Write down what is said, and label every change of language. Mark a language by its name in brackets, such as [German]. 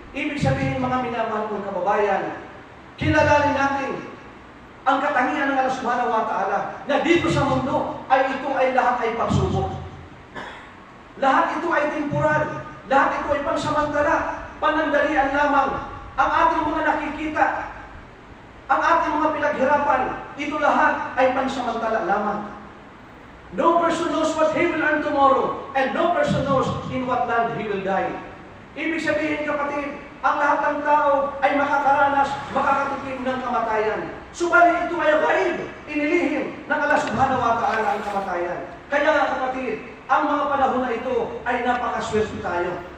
[Filipino] Ibig sabihin, mga minamahal kong kababayan, kilalanin natin ang katangian ng Allah subhanahu wa ta'ala na dito sa mundo ay ito ay lahat ay pagsubok. Lahat ito ay temporal. Lahat ito ay pansamantala, panandalian lamang. Ang ating mga nakikita, ang ating mga pinaghirapan, ito lahat ay pansamantala lamang. [English] No person knows what he will earn tomorrow, and no person knows in what land he will die. [Filipino] Ibig sabihin, kapatid, ang lahat ng tao ay makakaranas, makakatikim ng kamatayan. Subalit ito ay gaib, inilihim ng Allah subhanahu wa ta'ala ang kamatayan. Kaya nga, kapatid, ang mga panahon na ito ay napakaswerte tayo.